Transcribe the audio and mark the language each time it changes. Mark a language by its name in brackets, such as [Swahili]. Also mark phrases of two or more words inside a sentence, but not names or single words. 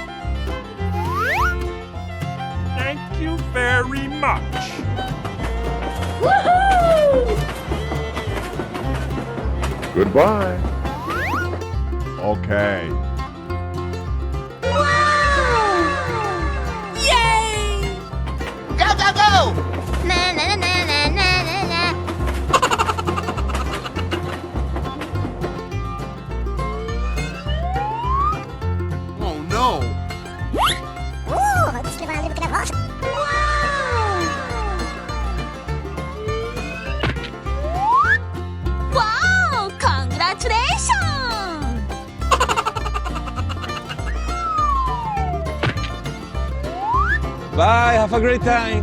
[English] Thank you very much. Woohoo! Goodbye. Okay. Yay! Go, go, go! Na na na na na na na. Oh no. [Dutch] Oeh, het is lekker wat. [English] Wow! Congratulations! Bye. Have a great time.